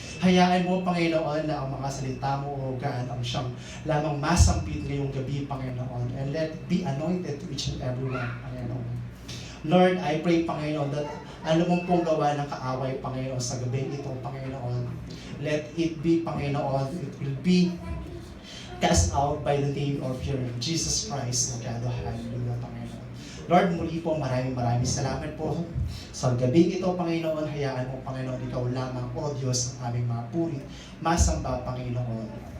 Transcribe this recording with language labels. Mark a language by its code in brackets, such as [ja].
[tl] Hayaan mo, Panginoon, na ang mga salita mo, O God, ang siyang lamang masampit ngayong gabi, Panginoon. [en] And let it be anointed to each and every one, Panginoon. Lord, I pray, Panginoon, that [tl] alam mo pong gawa ng kaaway, Panginoon, sa gabi ito, [en] Panginoon. Let it be, Panginoon, it will be cast out by the name of your Jesus Christ, O God, O hallelujah, Panginoon. [tl] Lord, muli po, maraming salamat po sa gabi ito, Panginoon. Hayaan mo, Panginoon, ikaw lamang, O Diyos, ang aming mga puri, masamba, Panginoon.